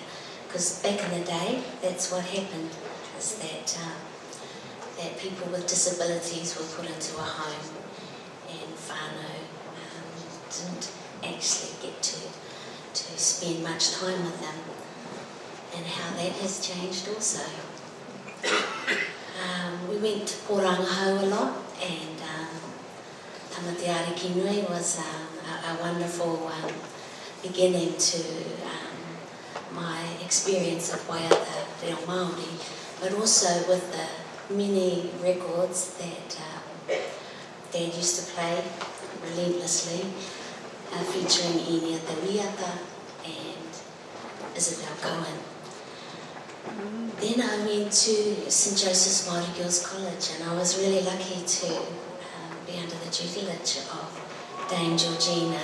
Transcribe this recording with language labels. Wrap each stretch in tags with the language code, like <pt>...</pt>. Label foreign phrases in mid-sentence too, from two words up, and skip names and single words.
<en>Because back in the day, that's what happened, is that people with disabilities were put into a home, and whānau didn't actually get to spend much time with them, and how that has changed also. We went to Porangahau a lot, and Tamati Arikinui was a wonderful beginning to my experience of</en> <mi>waiata reo Māori,</mi> <en>but also with the many records that Dad used to play relentlessly, featuring Inia Te Wiata and Isabel Cohen. Then I went to St Joseph's Māori Girls College, and I was really lucky to be under the tutelage of Dame Georgina.</en>